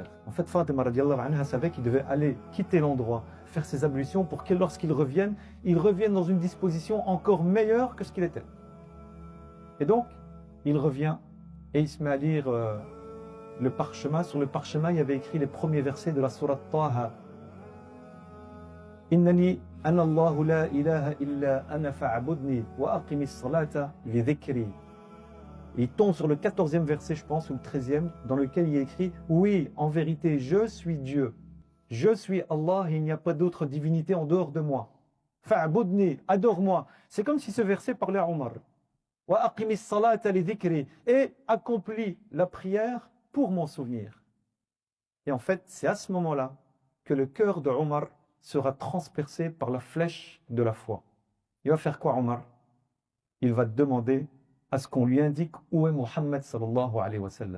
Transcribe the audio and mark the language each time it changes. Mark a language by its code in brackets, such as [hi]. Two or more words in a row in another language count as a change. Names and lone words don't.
[fr] En fait, Fatima [ar] رضي الله عنها [fr] savait qu'il devait aller quitter l'endroit, faire ses ablutions pour que lorsqu'il revienne dans une disposition encore meilleure que ce qu'il était. Et donc, il revient et il se met à lire le parchemin. Sur le parchemin, il y avait écrit les premiers versets de la sourate Taha. [ar] إنني أنا الله لا إله إلا أنا فاعبدني وأقم الصلاة لذكري. [fr] Il tombe sur le 14e verset, je pense, ou le 13e, dans lequel il est écrit oui, en vérité, je suis Dieu. Je suis Allah et il n'y a pas d'autre divinité en dehors de moi. Fa'budni, adore-moi. C'est comme si ce verset parlait à Omar. [ar] وأقم الصلاة لذكري, [fr] et accomplis la prière pour mon souvenir. Et en fait, c'est à ce moment-là que le cœur de Omar sera transpercé par la flèche de la foi. Il va faire quoi, Omar? Il va demander à ce qu'on lui indique où est Muhammad [ar] صلى الله عليه وسلم.